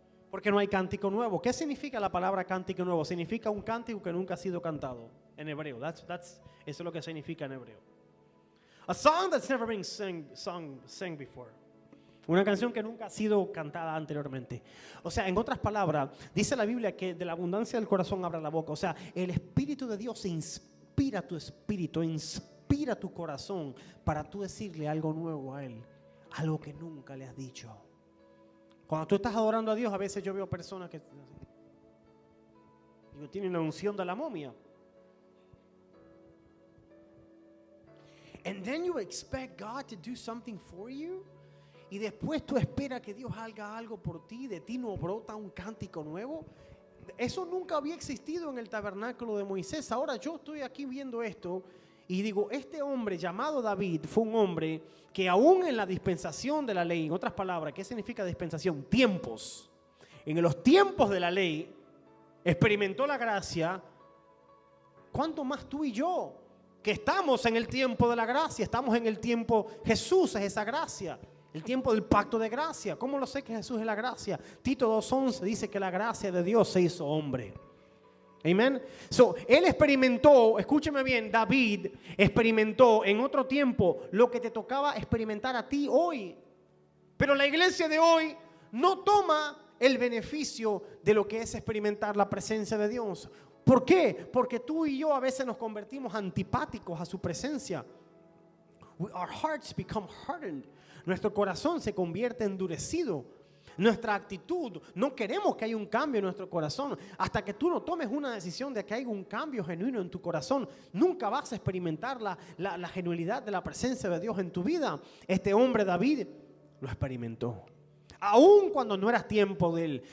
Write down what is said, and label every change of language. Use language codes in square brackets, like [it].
[es] Porque no hay cántico nuevo. ¿Qué significa la palabra cántico nuevo? Significa un cántico que nunca ha sido cantado en hebreo. Eso es lo que significa en hebreo. [en] A song that's never been sung before. [es] Una canción que nunca ha sido cantada anteriormente. O sea, en otras palabras, dice la Biblia que de la abundancia del corazón abra la boca. O sea, el Espíritu de Dios inspira tu espíritu, inspira tu corazón para tú decirle algo nuevo a Él, algo que nunca le has dicho. Cuando tú estás adorando a Dios, a veces yo veo personas que tienen la unción de la momia. [en] And then you expect God to do something for you. [es] Y después tú esperas que Dios haga algo por ti. De ti no brota un cántico nuevo. Eso nunca había existido en el tabernáculo de Moisés. Ahora yo estoy aquí viendo esto y digo, este hombre llamado David fue un hombre que aún en la dispensación de la ley, en otras palabras, ¿qué significa dispensación? Tiempos. En los tiempos de la ley experimentó la gracia ¿cuánto más tú y yo? Que estamos en el tiempo de la gracia, estamos en el tiempo, Jesús es esa gracia. El tiempo del pacto de gracia. ¿Cómo lo sé que Jesús es la gracia? Tito 2:11 dice que la gracia de Dios se hizo hombre. Amén. So, él experimentó, escúcheme bien, David experimentó en otro tiempo lo que te tocaba experimentar a ti hoy. Pero la iglesia de hoy no toma el beneficio de lo que es experimentar la presencia de Dios. ¿Por qué? Porque tú y yo a veces nos convertimos antipáticos a su presencia. [en] Our hearts become hardened. [es] Nuestro corazón se convierte endurecido. Nuestra actitud, no queremos que haya un cambio en nuestro corazón. Hasta que tú no tomes una decisión de que haya un cambio genuino en tu corazón, nunca vas a experimentar la genuinidad de la presencia de Dios en tu vida. Este hombre David lo experimentó. Aún cuando no era tiempo de él.